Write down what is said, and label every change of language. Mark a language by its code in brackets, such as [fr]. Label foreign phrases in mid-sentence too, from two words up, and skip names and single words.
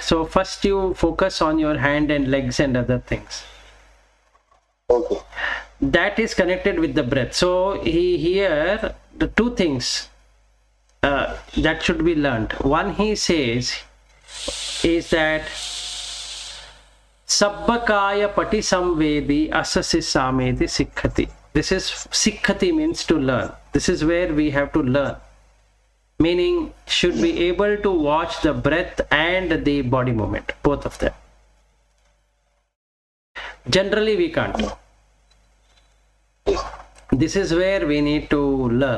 [en] So first you focus on your hand and legs and other things. Okay. That is connected with the breath. So here the two things that should be learned. One, he says, is that [pi] Sabbakaya pati samvedi asasi sameti sikhati. [en] This is sikhati, means to learn. This is where we have to learn. Meaning, should be able to watch the breath and the body movement, both of them. Generally, we can't. This is where we need to learn.